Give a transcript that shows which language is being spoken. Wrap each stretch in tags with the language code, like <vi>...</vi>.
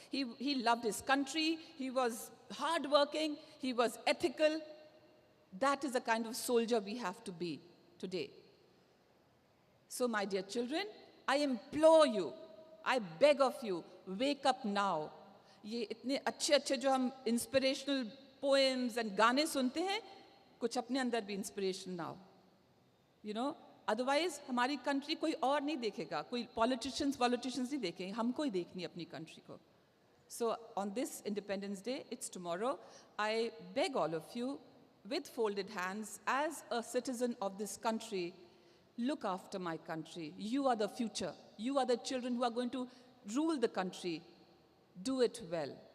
<en>He loved his country, he was hardworking, he was ethical. That is the kind of soldier we have to be today. So my dear children, I implore you, I beg of you, wake up now.</en> <hi>ये इतने अच्छे जो हम</hi> <en>inspirational poems and</en> <hi>गाने सुनते हैं, कुछ अपने अंदर भी</hi> <en>inspiration now.</en> <hi>Otherwise हमारी country कोई और नहीं देखेगा, कोई politicians नहीं देखेंगे, हमको ही देखनी अपनी country को.</hi> <en>So on this Independence Day, it's tomorrow, I beg all of you, with folded hands, as a citizen of this country, look after my country. You are the future. You are the children who are going to rule the country. Do it well.</en>